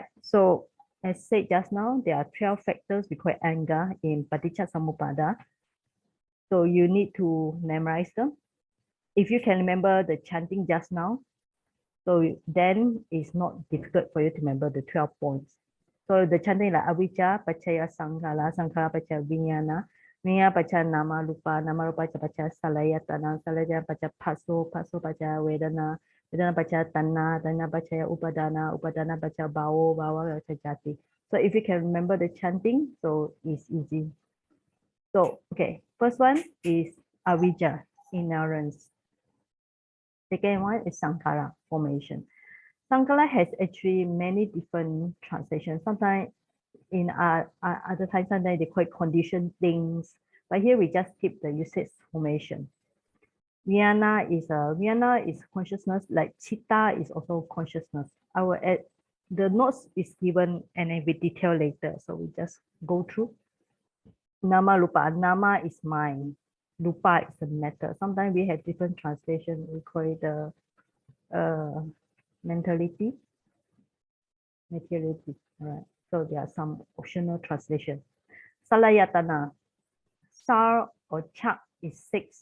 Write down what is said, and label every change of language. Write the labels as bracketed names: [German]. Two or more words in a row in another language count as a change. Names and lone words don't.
[English] So as said just now, there are 12 factors we call Anga in [Pali] Paticca Samuppada. [English] So you need to memorize them. If you can remember the chanting just now, so then it's not difficult for you to remember the 12 points. So the chanting like [Pali] avijja, pachaya sankhara, sankhara pachaya vijnana, vijnana pachaya nama rupa, nama rupa pachaya salayatana, salayatana pachaya paso, paso pachaya vedana, vedana pachaya tanna, tanna pachaya upadana, upadana pachaya bhavo, bhava pachaya jati. [English] So if you can remember the chanting, so it's easy. So, okay, first one is avijja, ignorance. Second one is sankara, formation. Sankara has actually many different translations. Sometimes in other times, sometimes they call it conditioned things, but here we just keep the usage formation. Vijnana is consciousness, like chitta is also consciousness. Our the notes is given and then with detail later, so we just go through. [Pali] Nama rupa, [English] nama is mind, rupa is the matter. Sometimes we have different translation. We call it the mentality, materiality. All right. So there are some optional translation. Salayatana, sar or chak is 6.